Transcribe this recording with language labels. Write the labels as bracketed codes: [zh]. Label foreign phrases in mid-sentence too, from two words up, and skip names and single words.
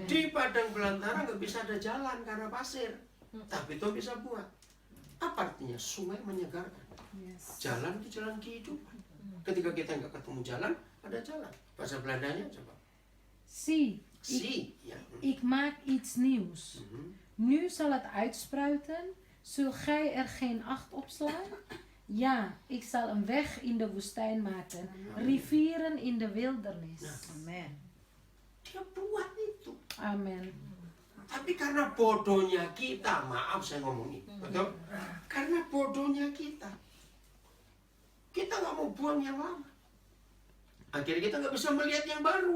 [id] Di padang belantara nggak bisa ada jalan karena pasir. Tapi Tuhan bisa buat. Apa artinya? Sungai menyegarkan. Yes. Jalan itu jalan kehidupan. Ketika kita nggak ketemu jalan, ada jalan. Bahasa Belandanya coba. [nl] Zie, [id] Si. Ya. [nl] ik maak iets nieuws. Nu zal het uitspruiten. Zul gij er geen acht op slaan? Ja, ik zal een weg in de woestijn maken. Rivieren in de wildernis. [id] Amen. Dia buat itu. Amen. Tapi karena bodohnya kita, maaf saya ngomong ini, betul? Karena bodohnya kita nggak mau buang yang lama. Akhirnya kita nggak bisa melihat yang baru.